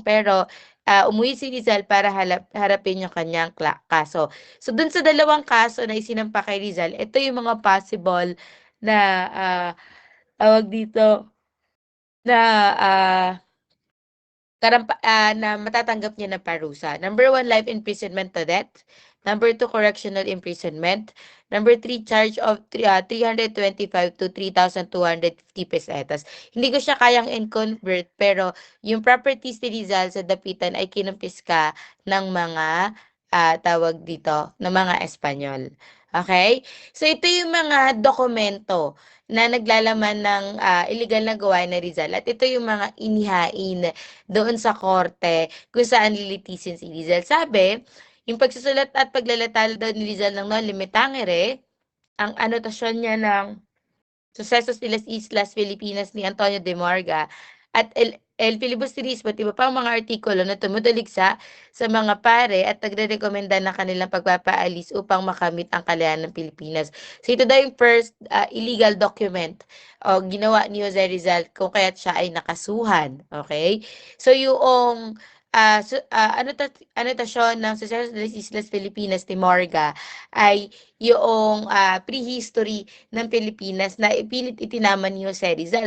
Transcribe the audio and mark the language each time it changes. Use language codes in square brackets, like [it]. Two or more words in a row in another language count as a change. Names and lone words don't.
[tl] Pero umuwi si Rizal para harapin yung kanyang kaso. So dun sa dalawang kaso na isinampa kay Rizal, ito yung mga possible na tawag dito na na matatanggap niya na parusa. [en] Number 1, life imprisonment to death. Number 2, correctional imprisonment. Number 3, charge of 325 to 3,250 pesetas. [tl] Hindi ko siya kayang in-convert, pero yung properties ni Rizal sa Dapitan ay kinumpiska ng mga tawag dito, ng mga Espanyol. Okay? So ito yung mga dokumento na naglalaman ng illegal na gawain na Rizal at ito yung mga inihain doon sa korte kung saan lilitisin si Rizal. Sabi, yung pagsusulat at paglalathala daw ni Rizal ng non limitangere, ang anotasyon niya ng Sucesos de las Islas Filipinas ni Antonio de Morga at El Filibusterismo at iba pang mga artikulo na tumutuligsa sa mga pare at nagrerekomenda ng kanilang pagpapaalis upang makamit ang kalayaan ng Pilipinas. So ito daw yung [en] first illegal document [tl] o ginawa ni Jose Rizal kung kaya't siya ay nakasuhan. Okay? So yung anotasyon ng Sucesos de las Islas Filipinas ni Morga ay yung prehistory ng Pilipinas na ipilit itinaman ni Jose Rizal.